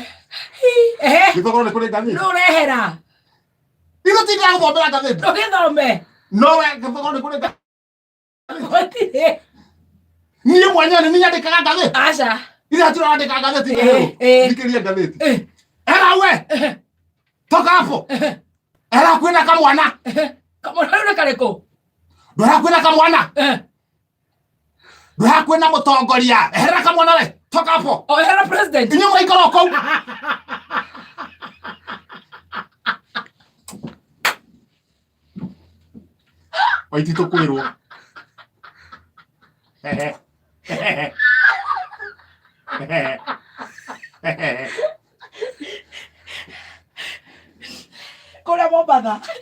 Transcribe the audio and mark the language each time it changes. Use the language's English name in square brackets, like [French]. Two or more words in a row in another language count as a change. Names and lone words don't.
[Kikuyu] Gĩthogora nĩ kũrĩ ngathĩti. Nũ ũrehera. Igũtinda gũthomera ngathĩti. Ndũgĩthome. No we gĩthogora nĩ kũrĩ ngathĩti. Gũtirĩ. Niĩ mwanya nĩ nyandĩkaga ngathĩti. Aca. Ithe tũrandĩka ngathĩti. Thikĩria ngathĩti. Hera we. [Swahili] Toka hapo. [Kikuyu] Hera kwĩna kamwana. Kamwana rĩu nĩ karĩkũ? Ndwara kwĩna kamwana. Ndwara kwĩna mũtongoria. Hera kamwana we. [Swahili] Toka hapo. [Kikuyu] Hera president. Inyuĩ mũraikara o kũu. Waititũ kwĩrwo. Kũrĩa Mombatha.